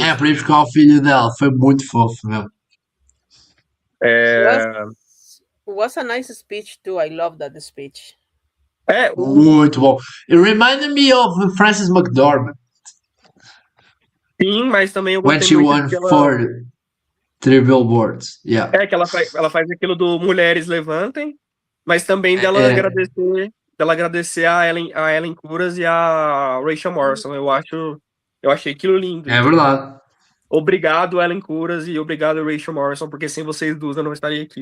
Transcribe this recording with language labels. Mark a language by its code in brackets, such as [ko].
[pt] É, para ir buscar o filho dela, foi muito fofo mesmo. [en] Was a nice speech too. I love that speech. [pt] Muito bom. [en] It reminded me of Frances McDormand. [pt] Sim, mas também eu gostei [en] When she won for 3 Billboards. [pt] É que ela faz aquilo do Mulheres Levantem, mas também dela agradecer a Ellen Kuras e a Rachel Morrison. Eu achei aquilo lindo. É verdade. Obrigado, Ellen Kuras, e obrigado, Rachel Morrison, porque sem vocês duas eu não estaria aqui.